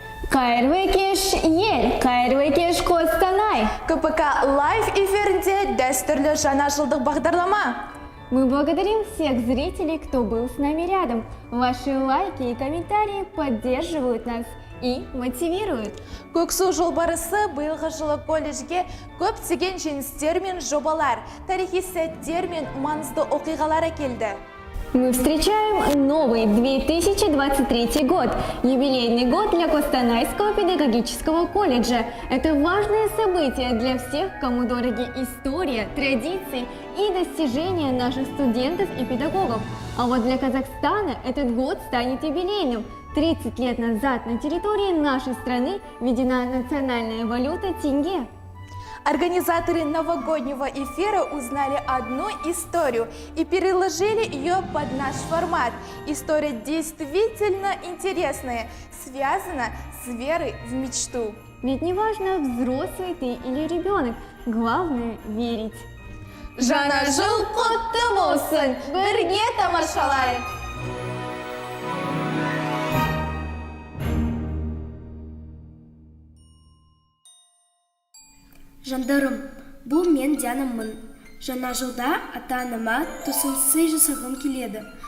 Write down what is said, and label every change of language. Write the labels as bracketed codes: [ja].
[kk] Қайырлы кеш ел, қайырлы кеш Қостанай. КПК Лайв эфирінде дәстүрлі жаңа жылдық бағдарлама. [ru] Мы благодарим всех зрителей, кто был с нами рядом. Ваши лайки и комментарии поддерживают нас и мотивируют. [kk] Көксу жолбарысы биылғы жылы колледжге көптеген жеңістер мен жобалар, тарихи сәттер мен маңызды оқиғалар әкелді. [ru] Мы встречаем новый 2023 год, юбилейный год для Костанайского педагогического колледжа. Это важное событие для всех, кому дороги история, традиции и достижения наших студентов и педагогов. А вот для Казахстана этот год станет юбилейным. 30 лет назад на территории нашей страны введена национальная валюта тенге. Организаторы новогоднего эфира узнали одну историю и переложили ее под наш формат. История действительно интересная, связана с верой в мечту. Ведь неважно, взрослый ты или ребенок, главное верить. [kk] Жаңа жыл құтты болсын, бірге тамашалайық! Жандарым, бұл мен Дианамын. Жаңа жылда ата-анама тосын сый жасағым келеді.